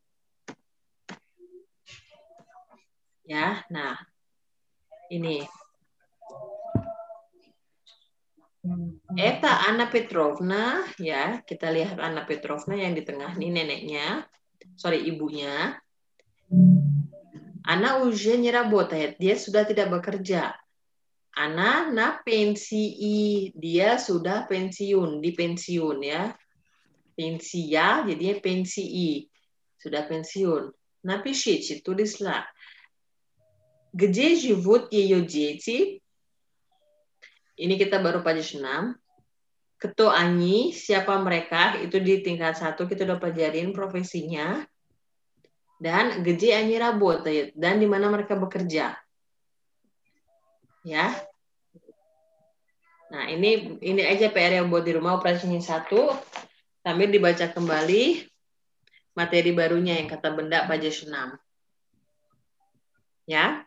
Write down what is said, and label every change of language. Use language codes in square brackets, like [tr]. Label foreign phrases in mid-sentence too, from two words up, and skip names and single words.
[id] Ya, nah. Ini. Eta Anna Petrovna, ya, kita lihat Anna Petrovna yang di tengah nih neneknya. Sorry, ibunya. [ru] Anna уже не работает, [id] dia sudah tidak bekerja. Anna [ru] на пенсии, [id] dia sudah pensiun, di pensiun ya. Pensia, jadinya pensii, sudah pensiun. [ru] Напишите, tulislah. Где живут ее дети? [id] Ini kita baru page 6. [ru] Кто они, [id] siapa mereka, itu di tingkat 1 kita udah pelajarin profesinya. [ru] Dan где они работают, [id] dan di mana mereka bekerja. Ya. Nah, ini aja PR yang buat di rumah operasinya 1. Sambil dibaca kembali materi barunya yang kata benda page 6. Ya.